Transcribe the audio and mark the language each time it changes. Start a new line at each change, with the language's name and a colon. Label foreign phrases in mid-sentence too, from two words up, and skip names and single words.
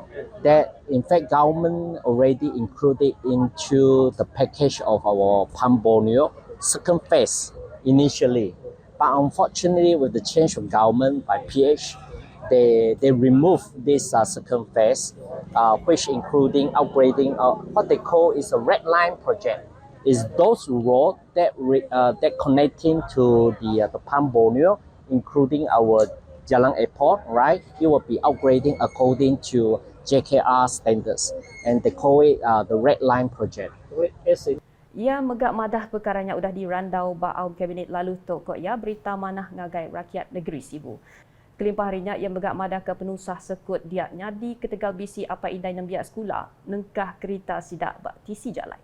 English: That in fact government already included into the package of our Palm Borneo second phase initially, but unfortunately with the change of government by PH, they removed this second phase, which including upgrading what they call is a red line project. Is those roads that connecting to the Palm Borneo, including our Jalan Airport, right? It will be upgrading according to JKR standards, and they call it the red line project.
Iban: Ia megak madah perkaranya udah dirandau ba'aum kabinet lalu tok ya berita manah ngagai rakyat negeri Sibu. Kelimpah harinya ia megak madah ke penusah sekut dia nyadi ketegal bisi apa indai nembiak sekolah nengkah kereta sidak bak tisi jalai.